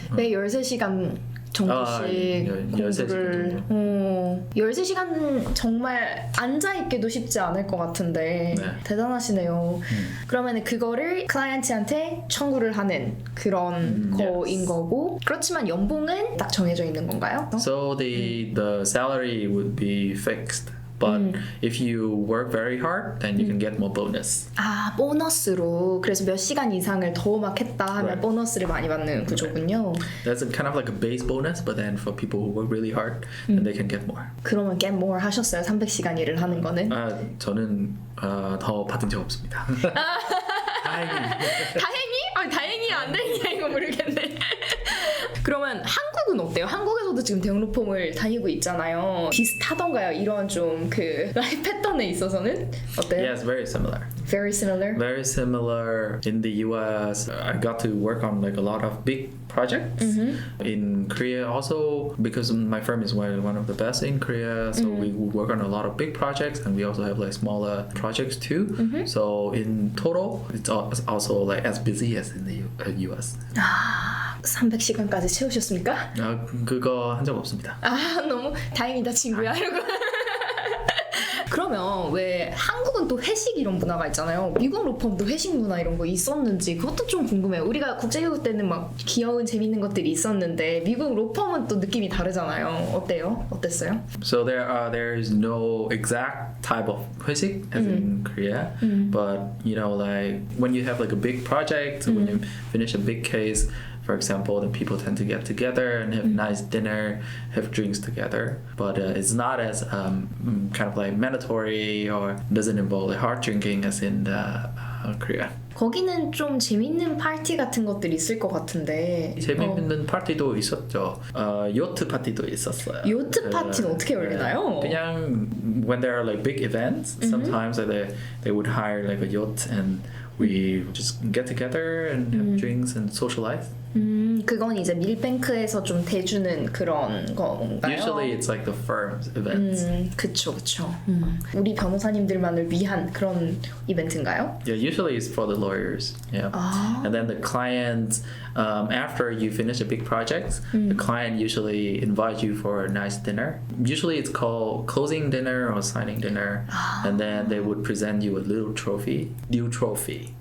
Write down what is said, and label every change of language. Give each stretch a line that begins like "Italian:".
Korean: 매 13시간 정도씩 13시간 공부를 13시간 정말 앉아있기도 쉽지 않을 것 같은데 네. 대단하시네요. 그러면 그거를 클라이언트한테 청구를 하는 그런 거인 거고 그렇지만 연봉은 딱 정해져 있는 건가요?
English: So the salary would be fixed. But if you work very hard, then you can get more bonus.
Korean: 아 보너스로 그래서 몇 시간 이상을 더 막 했다 하면
English: Right.
Korean: 보너스를 많이 받는 구조군요.
English: That's kind of like a base bonus, but then for people who work really hard, then they can get more.
Korean: 그러면
English: get more
Korean: 하셨어요? 300시간 일을 하는 거는? 저는 더 받은 적 없습니다. 다행히. 다행히? 아니 다행히 안 다행이야 이거 모르겠네. 그러면 한국은 어때요? 한국에서도 지금 대형로펌을 다니고 있잖아요. 비슷하던가요? 이런 좀 그 라이프 패턴에 있어서는 어때요?
English: Yes, very similar. Very similar? Very similar. In the US, I got to work on like a lot of big projects. In Korea also, because my firm is one of the best in Korea, so we work on a lot of big projects, and we also have like smaller projects too. So in total, it's also like as busy as in the US.
Korean: 아 300시간까지 채우셨습니까? 그거 한 적 없습니다. 아 너무 다행이다 친구야 이러고. 그러면 왜 한국은 또 회식 이런 문화가 있잖아요. 미국 로펌도 회식 문화 이런 거 있었는지 그것도 좀 궁금해요. 우리가 국제교육 때는 막 귀여운 재밌는 것들이 있었는데 미국 로펌은 또 느낌이 다르잖아요. 어때요? 어땠어요?
English: So there is no exact type of 회식 as in Korea, but you know, like when you have like a big project, when you finish a big case, for example, then people tend to get together and have nice dinner, have drinks together. But it's not as kind of like mandatory or doesn't involve like hard drinking as in Korea.
Korean: 거기는 좀 재밌는 파티 같은 것들이 있을 것 같은데 재밌는 파티도 있었죠. 요트 파티도 있었어요. 요트 파티는 어떻게 열리나요? 그냥
English: when there are like big events, sometimes they would hire like a yacht and we just get together and have drinks and socialize.
Korean: 그건 이제 밀뱅크에서 좀 대주는 그런 건가요?
English: Usually it's like the firm's events.
Korean: 그쵸. 우리 변호사님들만을 위한 그런 이벤트인가요?
English: Yeah, usually it's for the lawyers. Yeah, and then the client, after you finish a big project, the client usually invites you for a nice dinner. Usually it's called closing dinner or signing dinner, and then they would present you a little trophy, deal trophy.